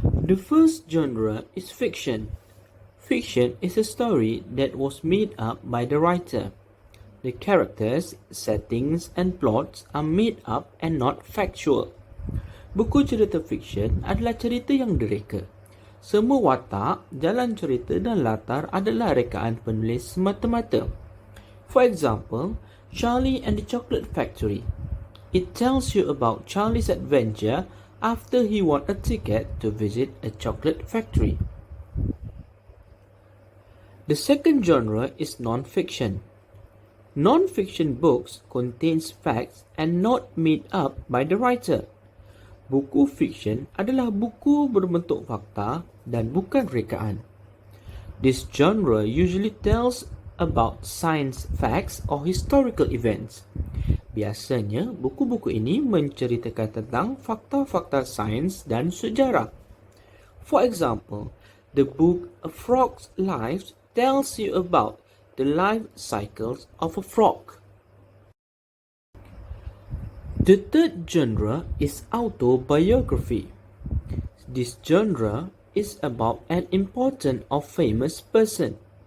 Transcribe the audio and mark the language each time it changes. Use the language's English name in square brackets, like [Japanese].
[English] The first genre is fiction. Fiction is a story that was made up by the writer. The characters, settings, and plots are made up and not factual. [Malay] Buku cerita fiksyen adalah cerita yang direka. Semua watak, jalan cerita dan latar adalah rekaan penulis semata-mata. [English] For example, Charlie and the Chocolate Factory. It tells you about Charlie's adventure after he won a ticket to visit a chocolate factory. The second genre is non-fiction. Non-fiction books contains facts and not made up by the writer. [Malay] Buku fiksyen adalah buku berbentuk fakta dan bukan rekaan. [English] This genre usually tells about science facts or historical events. [Malay] Biasanya, buku-buku ini menceritakan tentang fakta-fakta sains dan sejarah. [English] For example, the book A Frog's Life tells you about the life cycles of a frog. The third genre is autobiography. This genre is about an important or famous person.